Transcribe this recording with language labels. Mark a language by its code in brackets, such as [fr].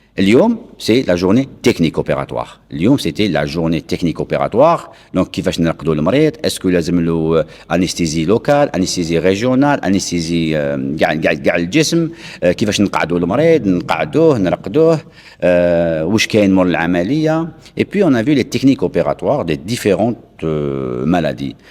[fr] اليوم c'est la journée technique opératoire. اليوم c'était la journée technique opératoire. [ar] Donc كيفاش نرقدوا المريض, اسكو لازم له انستيزي لوكال, انستيزي ريجيونال, انستيزي كاع الجسم, كيفاش نقعدوا المريض, نقعدوه, نرقدوه, واش كاين مور العمليه. [fr] Et puis on a vu les techniques opératoires des différentes maladies.